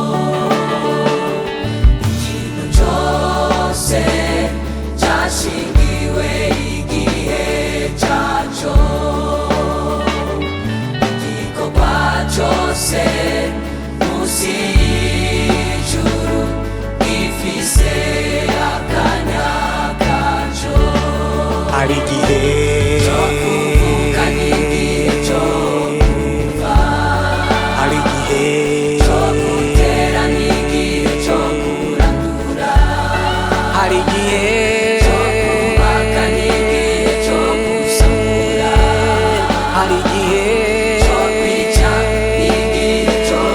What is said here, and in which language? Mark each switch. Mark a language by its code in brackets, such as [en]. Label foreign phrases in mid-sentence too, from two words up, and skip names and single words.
[rn] Ikintu cyose cyashingiwe igihe cyaco, igikorwa cyose y'ijuru gifise akanya kaco. Hari igihe cyo kuvuka n'igihe cyo kumva, hari igihe cyo gutera n'igihe cyo kurandura, hari igihe cyo kubaka n'igihe cyo gusambura, hari igihe cyo kwica n'igihe cyo